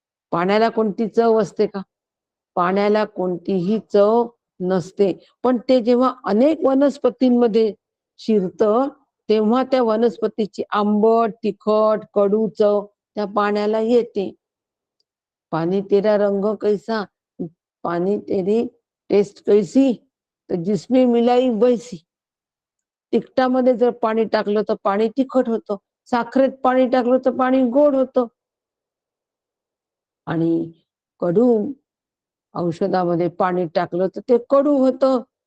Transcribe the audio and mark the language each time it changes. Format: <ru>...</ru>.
<mr>पाण्याला कोणती चव असते का? पाण्याला कोणतीही चव नसते. पण ते जेव्हा अनेक वनस्पतींमध्ये शिरतं तेव्हा त्या वनस्पतीची आंबट तिखट कडू चव त्या पाण्याला येते.</mr> <hi>पानी तेरा रंग कैसा, पानी तेरी टेस्ट कैसी, तर जिसमें मिलाई वैसी.</hi> <mr>तिखटामध्ये जर पाणी टाकलं तर पाणी तिखट होतं, साखरेत पाणी टाकलं तर पाणी गोड होतं, आणि कडू औषधामध्ये पाणी टाकलं तर ते कडू होतं.</mr>